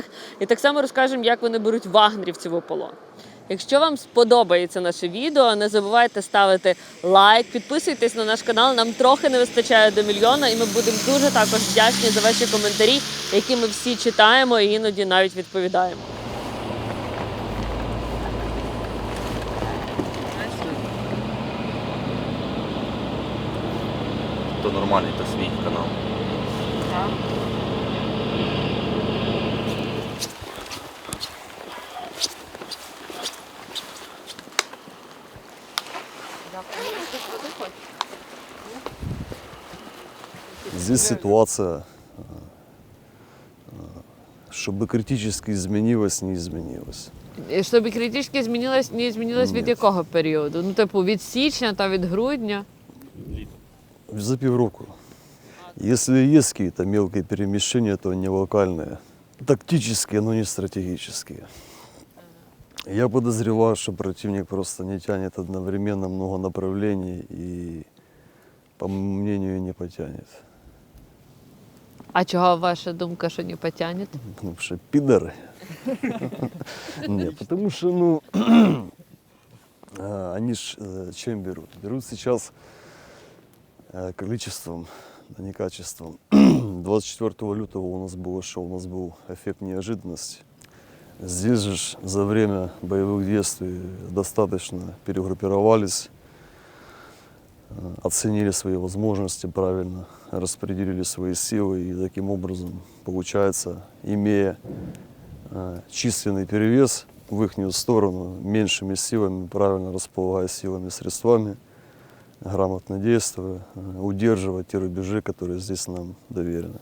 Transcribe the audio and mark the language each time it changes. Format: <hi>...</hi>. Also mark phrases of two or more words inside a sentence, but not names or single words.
<uk>І так само розкажемо, як вони беруть вагнерівців у полон. Якщо вам сподобається наше відео, не забувайте ставити лайк, підписуйтесь на наш канал, нам трохи не вистачає до 1 мільйона, і ми будемо дуже також вдячні за ваші коментарі, які ми всі читаємо і іноді навіть відповідаємо. То нормальний, то свій канал.</uk> <ru>Здесь ситуация, чтобы критически изменилась, не изменилась.</ru> <uk>І щоб критично не змінилось від якого періоду? Ну, типу, від січня та від грудня? За півроку.</uk> <ru>Если есть какие-то мелкие перемещения, то они локальные. Тактические, но не стратегические. Я подозреваю, что противник просто не тянет одновременно много направлений и, по моему мнению, не потянет.</ru> <uk>А чого ваша думка, що не потягне?</uk> <ru>Потому что пидоры. Нет, потому что, они ж чем берут? Берут сейчас количеством, а не качеством. 24 лютого у нас было что? У нас был эффект неожиданности. Здесь же за время боевых действий достаточно перегруппировались, оценили свои возможности правильно, распределили свои силы, и таким образом, получается, имея численный перевес в их сторону, меньшими силами, правильно располагая силами и средствами, грамотно действуя, удерживать те рубежи, которые здесь нам доверены.</ru>